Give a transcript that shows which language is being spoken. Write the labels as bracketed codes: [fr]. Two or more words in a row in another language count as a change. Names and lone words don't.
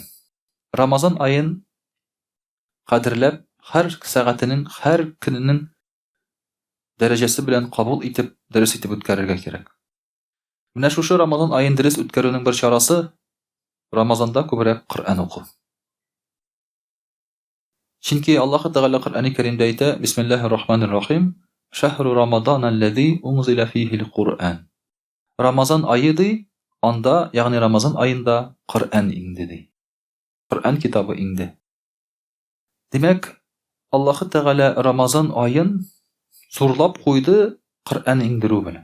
[tt] Рамазан айын кадерләп, һәр сәгатенең, һәр көненең дәрәҗәсе белән кабул итеп, дөрес итеп үткәрергә кирәк. Менә шушы Рамазан айын дөрес үткәрүнең бер чарасы Рамазанда күбрәк Коръән уку. Чөнки Аллаһ Тәгалә Коръәни Кәримдә әйтә: [ar] بسم الله الرحمن الرحيم. شهر رمضان الذي أنزل فيه القرآن. [tt] Рамазан айы ди, анда, ягъни Рамазан айында Коръән инде ди. Коръән китабы инде. Димәк, Аллаһ Тәгалә Рамазан айын зурлап куйды Коръән иңдерү белән.